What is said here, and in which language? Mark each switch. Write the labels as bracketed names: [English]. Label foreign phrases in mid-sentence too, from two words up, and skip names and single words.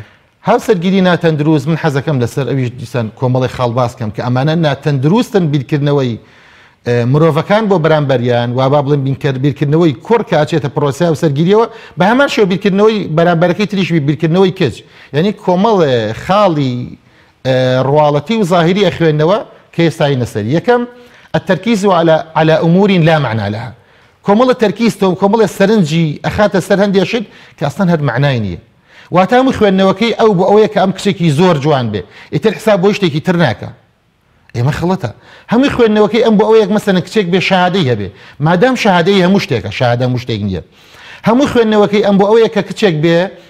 [Central Kurdish] هاوسەرگیری ناتەندروست من حەزەکەم لەسەر ئەویش دیسان کۆمەڵی خاڵ باسکەم کە ئەمانە ناتەندروستن بیرکردنەوەی مرۆڤەکان بۆ بەرامبەریان وا با بڵێن بیرکردنەوەی کوڕ کە ئاچێتە پرۆسە هاوسەرگیریەوە بە هەمان شێوە بیرکردنەوەی بەرامبەرەکەی تریشبی بیرکردنەوەی کچ یعنی کۆمەڵ خاڵی ڕواڵەتی و ظاهری ئەخوێندنەوە کە ئێستای نەسەری یەکەم [Arabic] التركيز على أمور لا معنى لها [Central Kurdish] كۆمەڵە تەرکیزتەوە کۆمەڵە سەرنجی ئەخاتە سەر هەندێک شت کە ئەسڵەن هەر معنای نییە واتە هەموو خوێندنەوەکەی ئەو بۆ ئەوەیە کە ئەم کچێکی زۆر جوان بێ ئیتر حساب بۆ شتێکی تر ناکە ئێمە خەڵەتە هەمووی خوێندنەوەکەی ئەم بۆ ئەوەیەک مەسەلەن کچێک بێ شەهادەی هەبێ مادام شەهادەی هەموو شتێکە شەهادە هەموو شتێک نییە هەموو خوێندنەوەکەی ئەم بۆ ئەوەیە کە کچێک بێ